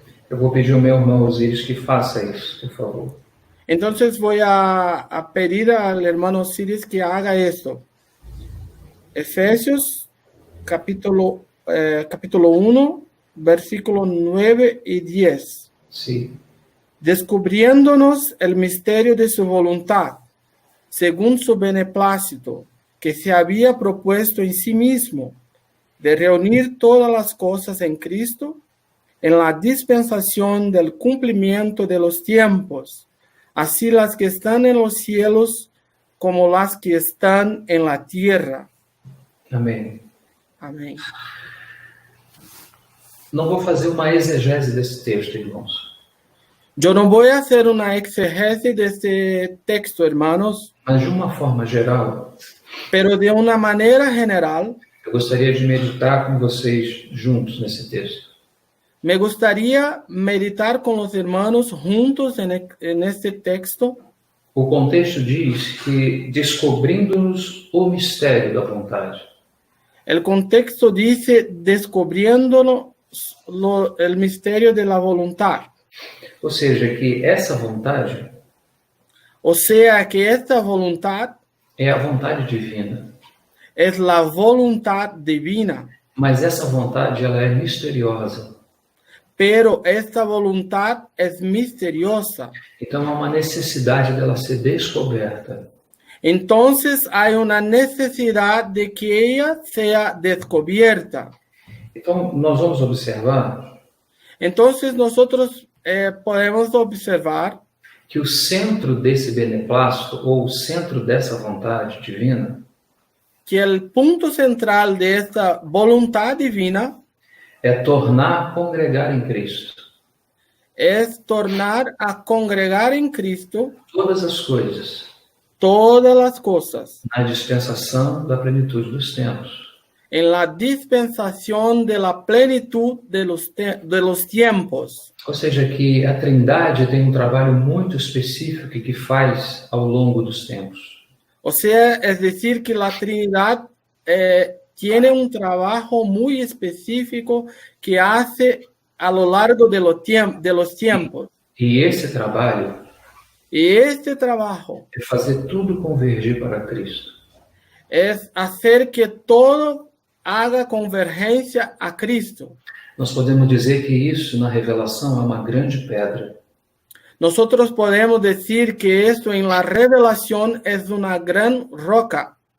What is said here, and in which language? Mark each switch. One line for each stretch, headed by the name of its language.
Portuguese: Eu vou pedir ao meu irmão Osiris que faça isso, por favor.
Spanish: Entonces voy a pedir al hermano Osiris que haga esto. Efesios capítulo 1, versículo 9 y 10. Sí. Descubriéndonos el misterio de su voluntad, según su beneplácito, que se había propuesto en sí mismo, de reunir todas las cosas en Cristo, en la dispensación del cumplimiento de los tiempos, así las que están en los cielos como las que están en la tierra.
Portuguese: Amém. Amém. Não vou fazer uma exegese desse texto, irmãos.
Spanish: Yo no voy a hacer una exegesis de este texto, hermanos,
Portuguese: Mas de uma forma geral,
Spanish: pero de una manera general,
Portuguese: eu gostaria de meditar com vocês juntos nesse texto.
Spanish: me gustaría meditar con los hermanos juntos en este texto.
Portuguese: O contexto diz que descobrindo-nos o mistério da vontade.
Spanish: El contexto dice descubriendo el misterio de la voluntad.
Portuguese: Ou seja, que essa vontade
Spanish: O sea que esta voluntad
Portuguese: é a vontade divina.
Spanish: es la voluntad divina,
Portuguese: Mas essa vontade ela é misteriosa.
Spanish: pero esta voluntad es misteriosa.
Portuguese: Então há uma necessidade dela ser descoberta.
Spanish: Entonces hay una necesidad de que ella sea descubierta.
Portuguese: Então nós vamos observar
Spanish: Entonces nosotros podemos observar
Portuguese: que o centro desse beneplácito, ou o centro dessa vontade divina,
Spanish: que el punto central de esta voluntad divina
Portuguese: é tornar a congregar em Cristo
Spanish: es tornar a congregar en Cristo
Portuguese: todas as coisas
Spanish: todas las cosas
Portuguese: na dispensação da plenitude dos tempos.
Spanish: en la dispensación de la plenitud de los tiempos.
Portuguese: Ou seja, que a Trindade tem um trabalho muito específico que faz ao longo dos tempos.
Spanish: O sea, es decir, que la Trinidad tiene un trabajo muy específico que hace a lo largo de los tiempos.
Portuguese: E esse trabalho
Spanish: Y este trabajo
Portuguese: é fazer tudo convergir para Cristo.
Spanish: es hacer que todo haga convergencia a Cristo.
Portuguese: Nós podemos dizer que isso, na revelação, é uma grande pedra.
Spanish: Nosotros podemos decir que esto en la revelación es una gran roca.